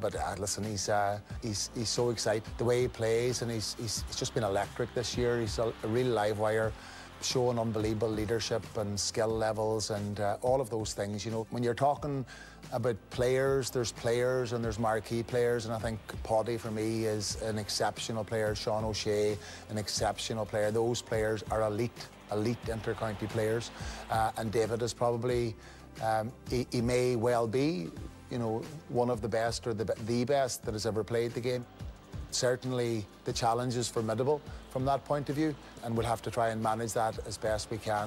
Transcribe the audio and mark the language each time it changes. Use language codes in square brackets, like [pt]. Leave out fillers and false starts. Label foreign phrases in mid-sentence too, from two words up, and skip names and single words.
[en] But listen, he's so excited the way he plays, and he's just been electric this year. He's a real live wire, showing unbelievable leadership and skill levels and all of those things. You know, when you're talking about players and there's marquee players, and I think Poddy for me is an exceptional player. Sean O'Shea, an exceptional player. Those players are elite inter-county players, and David is probably. He may well be, you know, one of the best or the best that has ever played the game. Certainly the challenge is formidable from that point of view, and we'll have to try and manage that as best we can.